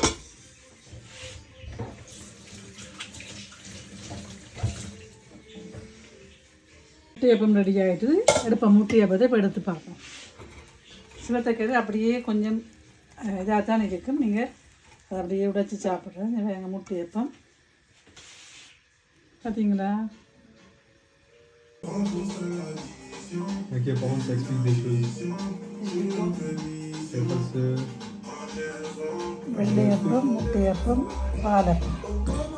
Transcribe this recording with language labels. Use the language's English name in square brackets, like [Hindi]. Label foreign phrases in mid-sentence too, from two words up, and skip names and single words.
[Tamil] முட்டையப்பம் ரெடி ஆகிட்டு எடுப்போம். முட்டையப்பத்தை இப்போ எடுத்து பார்ப்போம். சிவத்தக்கரை அப்படியே கொஞ்சம் இதாக தான் இருக்கும். நீங்கள் அதை அப்படியே உடைச்சி சாப்பிட்றது எங்கள் முட்டையப்பம் பார்த்தீங்களா? [French] Ok, par contre, ça explique des choses. [Tamil] வெள்ளையப்பம், முட்டையப்பம், பாலப்பம்.